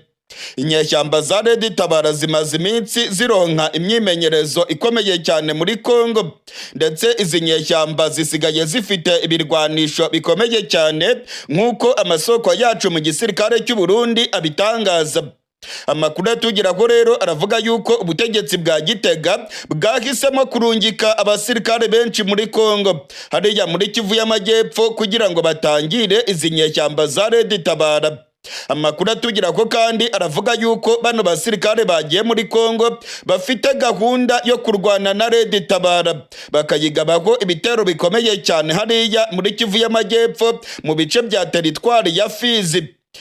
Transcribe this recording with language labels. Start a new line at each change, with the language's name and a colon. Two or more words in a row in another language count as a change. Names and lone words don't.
Kinyarwanda: Inyeshyamba za Intambara zimaze iminsi zironka imyimenyerezo ikomeye cyane muri Congo, ndetse izi nyeshyamba zisigaye zifite ibirwanisho bikomeye cyane nk'uko amasoko yacu mu gisirikare cy'u Burundi abitangaza. Amakuru atugeraho rero aravuga yuko ubutegetsi bwa Gitega bwahisemo kurungika abasirikare benshi muri Congo hariya muri Kivu y'Amajyepfo kugira ngo batangire izi nyeshyamba za Intambara. Amakuru atugeraho kandi aravuga yuko bano basirikare bagiye muri Congo bafite gahunda yo kurwana na Intambara bakayigabaho ibitero bikomeye cyane hariya muri Kivu y'Amajyepfo mu bice bya teritwari ya Fizi.